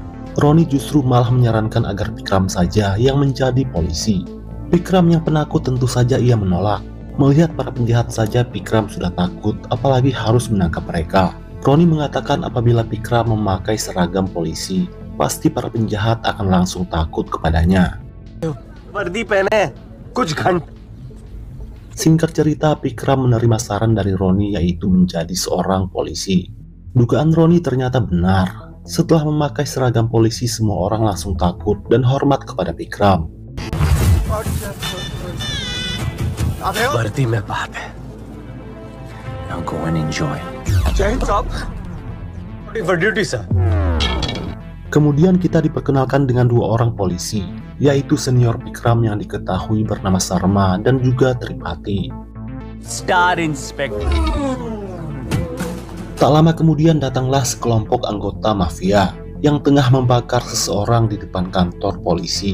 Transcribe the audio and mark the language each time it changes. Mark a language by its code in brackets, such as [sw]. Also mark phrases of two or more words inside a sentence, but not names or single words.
[id] Roni justru malah menyarankan agar Vikram saja yang menjadi polisi. Vikram yang penakut tentu saja ia menolak. Melihat para penjahat saja Vikram sudah takut, apalagi harus menangkap mereka. Roni mengatakan apabila Vikram memakai seragam polisi, pasti para penjahat akan langsung takut kepadanya. [hi] वर्दी पहने कुछ घंटे. [id] Singkat cerita, Vikram menerima saran dari Roni yaitu menjadi seorang polisi. Dugaan Roni ternyata benar. Setelah memakai seragam polisi, semua orang langsung takut dan hormat kepada Vikram. [hi] वर्दी में बात है. [en] Now go and enjoy. [hi] जय हिंद साहब. [en] For duty sir. [id] Kemudian kita diperkenalkan dengan dua orang polisi, yaitu senior Vikram yang diketahui bernama Sarma dan juga Tripati. [en] Star Inspector. [id] Tak lama kemudian datanglah sekelompok anggota mafia yang tengah membakar seseorang di depan kantor polisi.